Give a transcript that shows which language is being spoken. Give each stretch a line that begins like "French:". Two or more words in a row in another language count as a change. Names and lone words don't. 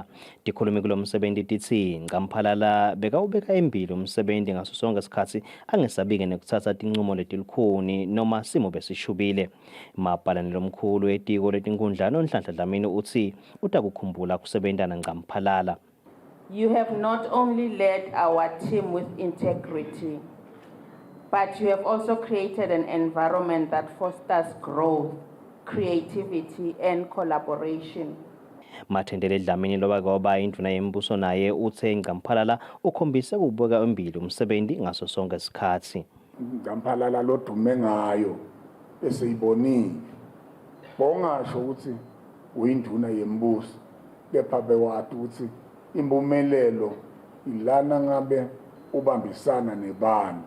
Swati: Tikhulumi kulo msebenti titsi Ncamphalala bekawubeka embili umsebenti ngaso sonke isikhatsi angesabike nekutsatsa tincumo letilukhuni noma simo besishubile. Mabhalane lomkhulu etiko letinkhundla noNhlanhla Dlamini utsi utakukhumbula kusebentana Ncamphalala.
English: You have not only led our team with integrity, but you have also created an environment that fosters growth, creativity, and collaboration.
Swati: Mathendele Dlamini loba indvuna yembuso naye utse Ncamphalala ukhombise kubeka embili umsebenzi ngaso sonke isikhatsi. Ncamphalala lodume ngayo esiyibonile. Bongasho ukuthi uyinduna yembuso kepha bewati ukuthi impumelelo ilana ngabe ubambisana nebantu.